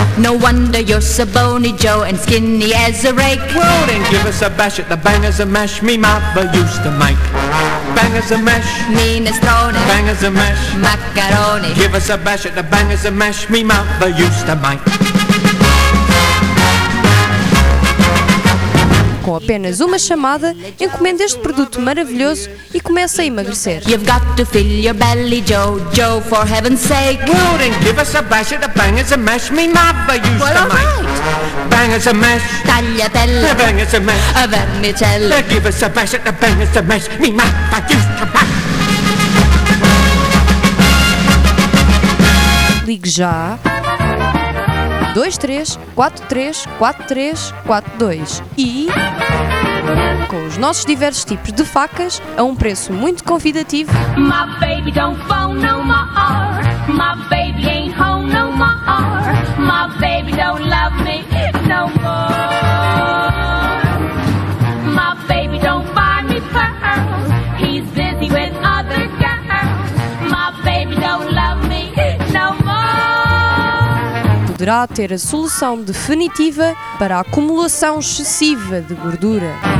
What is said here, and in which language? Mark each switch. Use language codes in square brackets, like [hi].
[en] No wonder you're so bony, Joe, and skinny as a rake. Well, then give us a bash at the bangers and mash me mother used to make. Bangers and mash. Minestrone. Bangers and mash. Macaroni. Give us a bash at the bangers and mash me mother used to make. [pt] Com apenas uma chamada, encomende este produto maravilhoso e comece a emagrecer. [en] You've got to fill your belly, Joe, Joe, for heaven's sake. Well, then give us a bash at the bangers and mash me mother used well, make. Right. Bangers and mash. Tagliatelle. Bangers and mash. A vermicelli. Give us a bash at the bangers and mash me mother used to make. [pt] Ligue já. 23434342 e com os nossos diversos tipos de facas a um preço muito convidativo. [en] My baby don't phone no more. My baby ain't home no more. My baby don't love me no more. My baby don't buy me pearls. He's busy with other girls. My baby don't love me no more. [pt] Poderá ter a solução definitiva para a acumulação excessiva de gordura.